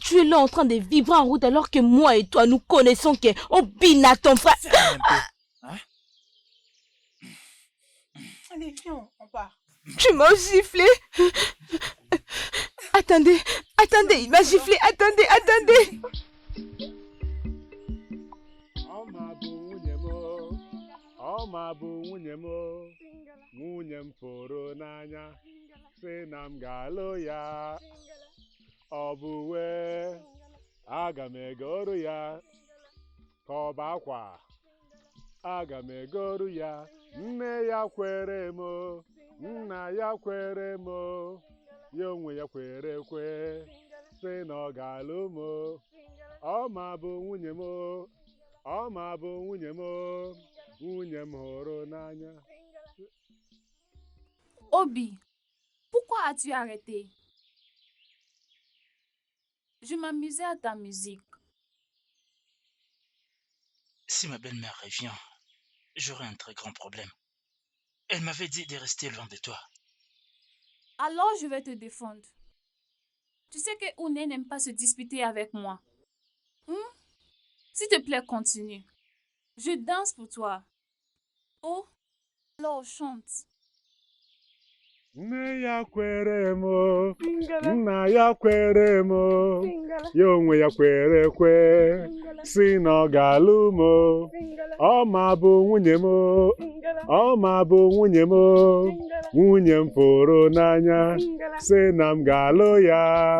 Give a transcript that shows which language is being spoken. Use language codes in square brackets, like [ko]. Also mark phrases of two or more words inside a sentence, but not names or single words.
[fr] Tu es là en train de vibrer en route alors que moi et toi, nous connaissons que Obina, ton frère... Hein? Allez, viens, on part. Tu m'as giflé. Attendez, il m'a giflé. Attendez. [ig] Ọma bụ nwunye m, nwunye m fụrụ n'anya, sị na m ga-alụ ya. Ọ bụ wee, aga m egoro ya, ka ọ bụ akwa, aga m egoro ya. Nne ya kwere m, nna ya kwere m, ya onwe ya kwere ekwe, sị na ọ ga-alụ m. Ọma bụ nwunye m, ọma bụ nwunye m. [fr] Obi, pourquoi as-tu arrêté? Je m'amusais à ta musique. Si ma belle-mère revient, j'aurai un très grand problème. Elle m'avait dit de rester loin de toi. Alors je vais te défendre. Tu sais que Oune n'aime pas se disputer avec moi. S'il te plaît, continue. Je danse pour toi. Oh, alors chante. [ig] Nne ya kwere m, nna ya kwere m, ya onwe ya kwere ekwe, si na ọ ga-alụ m. Ọma bụ nwunye m, ọma bụ nwunye m, nwunye m fụrụ n'anya, si na m ga-alụ ya.